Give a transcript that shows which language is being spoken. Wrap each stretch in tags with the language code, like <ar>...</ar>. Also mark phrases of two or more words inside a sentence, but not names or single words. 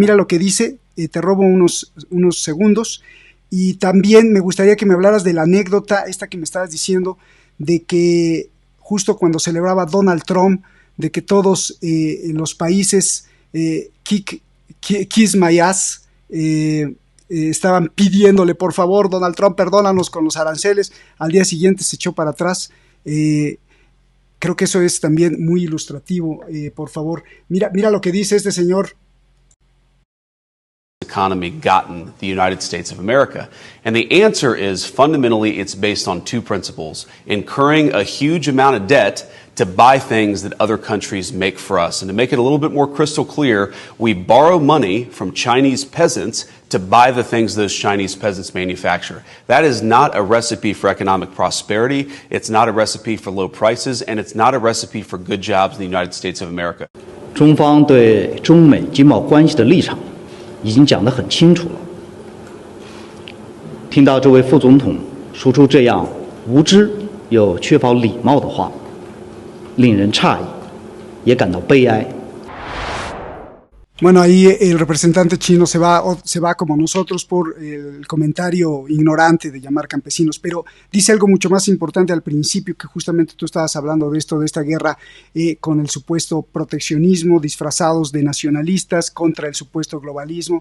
<es>Mira lo que dice, te robo unos segundos, y también me gustaría que me hablaras de la anécdota esta que me estabas diciendo, de que justo cuando celebraba Donald Trump, de que todos los países</es> <en>Kiss My Ass</en> <es>estaban pidiéndole, por favor, Donald Trump, perdónanos con los aranceles. Al día siguiente se echó para atrás. Creo que eso es también muy ilustrativo. Por favor, mira lo que dice este señor.</es> <en>Economy gotten the United States of America? And the answer is fundamentally it's based on two principles: incurring a huge amount of debt to buy things that other countries make for us. And to make it a little bit more crystal clear, we borrow money from Chinese peasants to buy the things those Chinese peasants manufacture. That is not a recipe for economic prosperity. It's not a recipe for low prices, and it's not a recipe for good jobs in the United States of America.</en> <zh>中方对中美经贸关系的立场已经讲得很清楚了。听到这位副总统说出这样无知又缺乏礼貌的话，令人诧异，也感到悲哀。</zh> <es>Bueno, ahí el representante chino se va como nosotros por el comentario ignorante de llamar campesinos, pero dice algo mucho más importante al principio, que justamente tú estabas hablando de esto, de esta guerra con el supuesto proteccionismo, disfrazados de nacionalistas contra el supuesto globalismo.</es>